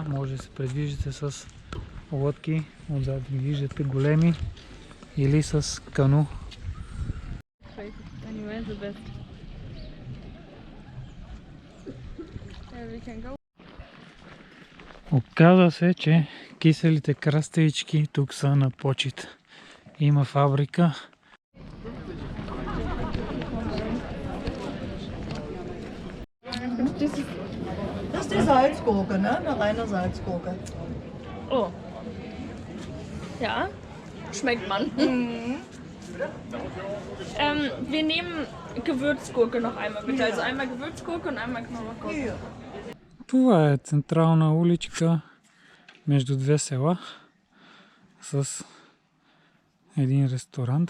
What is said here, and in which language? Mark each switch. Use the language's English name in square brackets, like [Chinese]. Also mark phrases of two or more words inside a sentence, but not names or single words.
[Bulgarian] Може да се предвиждате с лодки, отзад ги виждате големи, или с кану. Оказва се, че киселите краставички тук са на почит. Има фабрика. [German] Das ist die Salzgurke, ne? Eine reine Salzgurke. Oh. Ja, schmeckt man. Wir nehmen Gewürzgurke noch einmal bitte. Also einmal Gewürzgurke und einmal Knoblauchgurke. [Bulgarian] Това е централна уличка между две села с един ресторант.